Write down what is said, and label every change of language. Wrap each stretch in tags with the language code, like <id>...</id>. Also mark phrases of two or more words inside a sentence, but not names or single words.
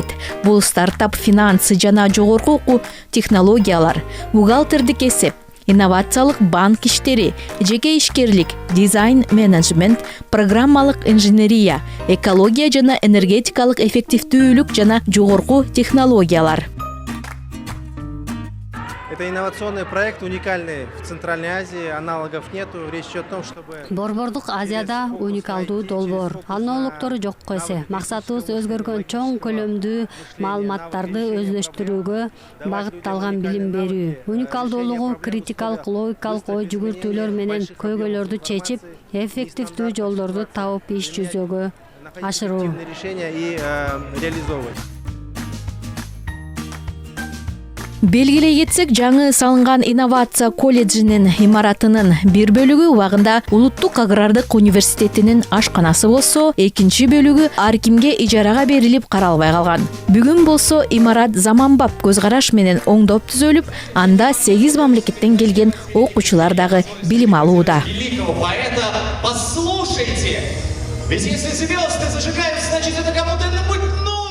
<ky>Бул стартап финансы жана жогорку окуу технологиялар, бухгалтердик эсеп, инновациялык банк иштери, жеке ишкерлик, дизайн менеджмент, программалык инженерия, экология жана энергетикалык эффективдүүлүк жана жогорку технологиялар.</ky> <ru>Это инновационный проект, уникальный в Центральной Азии, аналогов нету. Речь идет о том, чтобы...</ru> <ky>Борбордук Азияда уникалдуу долбоор. Аналогтору жок эсе. Максатыбыз өзгөргөн чоң көлөмдүү маалыматтарды өздөштүрүүгө багытталган билим берүү. Уникалдуулугу критикалык, логикалык ой жүгүртүүлөр менен көйгөйлөрдү чечип, эффективдүү жолдорду табып иш жүзөгө ашыруу.</ky> <ru>Решения и реализовывать.</ru> <ky>Белгилей кетсек, жаңы салынган инновация колледжинин имаратынын бир бөлүгү убагында Улуттук агрардык университетинин ашканасы болсо, экинчи бөлүгү ар кимге ижарага берилип каралбай калган. Бүгүн болсо имарат заманбап көз караш менен оңдоп түзөлүп, анда 8 мамлекеттен келген окуучулар дагы билим алууда.</ky> <ru>Послушайте, ведь если звезды зажигаются, значит это кому-то быть нужно.</ru>